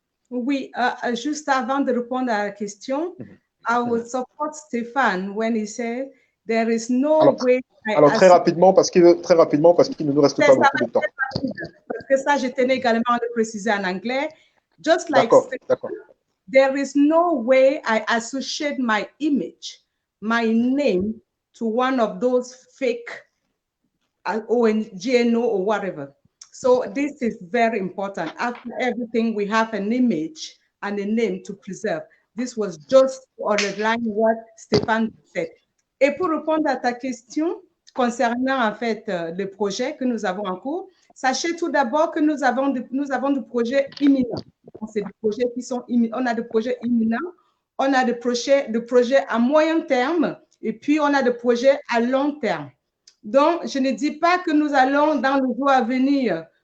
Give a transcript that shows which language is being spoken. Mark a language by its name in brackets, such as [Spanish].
[French] Oui, juste avant de répondre à la question, [English] I would support Stéphane when he said there is no way. [French] Alors très rapidement parce qu'il ne nous reste pas beaucoup de temps. Parce que ça, je tenais également à le préciser en anglais. [English] Just like [French] D'accord. [English] There is no way I associate my image, my name to one of those fake GNO or whatever. So this is very important. After everything, we have an image and a name to preserve. This was just on the line what Stéphane said. [French] Et pour répondre à ta question concernant en fait le projet que nous avons en cours, sachez tout d'abord que nous avons des projets imminents. C'est des projets qui sont imminents. On a des projets imminents, on a des projets à moyen terme et puis on a des projets à long terme. Donc, je ne dis pas que nous allons dans le jour à venir